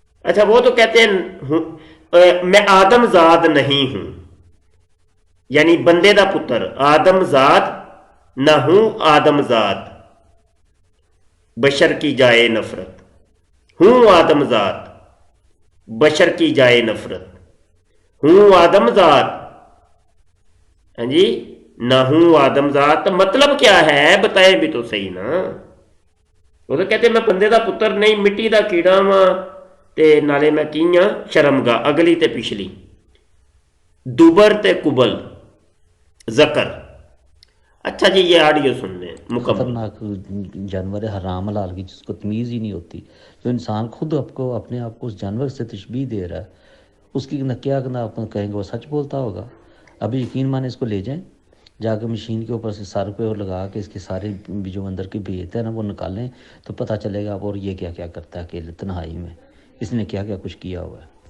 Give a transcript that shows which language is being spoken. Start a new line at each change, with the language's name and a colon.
Urdu: اچھا وہ تو کہتے ہیں میں آدم زاد نہیں ہوں، یعنی
Punjabi: بندے دا پتر،
Urdu: آدم زاد نہ ہوں، آدم زاد بشر کی جائے نفرت ہوں، آدم زاد بشر کی جائے نفرت ہوں، آدم زاد۔ ہاں جی، نہ ہوں آدم ذات، مطلب کیا ہے بتائیں بھی تو صحیح نا۔
Punjabi: وہ تو کہتے میں بندے دا پتر نہیں مٹی دا کیڑا واں تے نالے میں کی ہاں شرمگاہ اگلی تے پچھلی دوبر تے قبل ذکر.
Urdu: اچھا جی یہ آڈیو سن لیں مکمل. خطرناک جانور ہے، حرام حلال کی جس کو تمیز ہی نہیں ہوتی. جو انسان خود اپنے آپ کو اس جانور سے تشبیہ دے رہا ہے، اس کی نہ کیا نہ آپ کہیں گے وہ سچ بولتا ہوگا. ابھی یقین مانے اس کو لے جائیں جا کے مشین کے اوپر سے سر پہ لگا کے اس کے سارے جو اندر کی بھیت ہے نا وہ نکالیں تو پتہ چلے گا اور یہ کیا کیا کرتا ہے اکیلے تنہائی میں، اس نے کیا کیا کچھ کیا ہوا ہے.